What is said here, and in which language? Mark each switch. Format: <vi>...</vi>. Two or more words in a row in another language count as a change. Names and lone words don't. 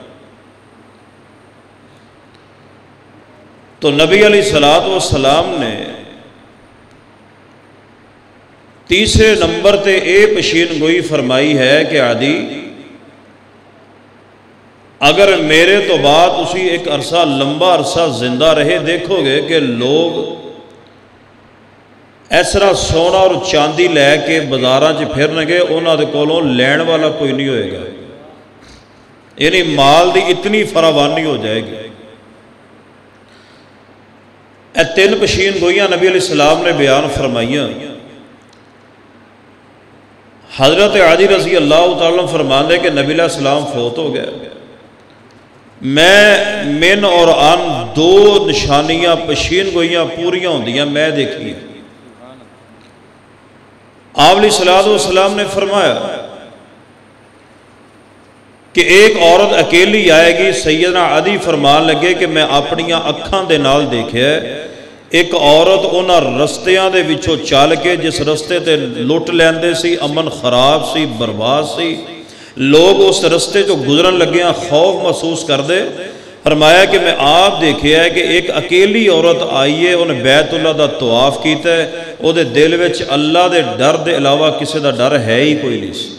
<pa>تو نبی</pa> <ar>علیہ السلام</ar> <pa>نے تیسرے نمبر تے اے پشین گوئی فرمائی ہے کہ عدی اگر میرے تو بعد اسی ایک عرصہ لمبا عرصہ زندہ رہے دیکھو گے کہ لوگ اس طرح سونا اور چاندی لے کے بازاراں چ پھرن گے، انہاں دے کولوں لین والا کوئی نہیں ہوئے گا، یعنی مال دی اتنی فراوانی ہو جائے گی۔ اے تین پشین گوئیاں نبی</pa> <ar>علیہ السلام</ar> <pa>نے بیان فرمائیاں۔ حضرت عدی</pa> <ar>رضی اللہ تعالیٰ</ar> <pa>فرماندے کہ نبی</pa> <ar>علیہ السلام</ar> <pa>فوت ہو گئے، میں من اور ان دو نشانیاں پشین گوئیاں پوریاں ہوندیاں میں دیکھی ہیں۔ آپ</pa> <ar>علیہ السلام</ar> <pa>نے فرمایا کہ ایک عورت اکیلی آئے گی، سیدنا عدی فرمان لگے کہ میں اپنیاں اکھاں دے نال دیکھے ایک عورت انہاں رستیاں دے وچوں چل کے جس رستے تے لٹ لیندے سی، امن خراب سی، برباد سی، لوگ اس رستے جو گزرن لگے ہیں خوف محسوس کر دے، فرمایا کہ میں آپ دیکھے ہے کہ ایک اکیلی عورت آئی ہے، انہیں بیت اللہ دا طواف کیتا ہے، او دے دل وچ اللہ دے ڈر دے علاوہ کسی دا ڈر ہے ہی کوئی نہیں سی۔</pa>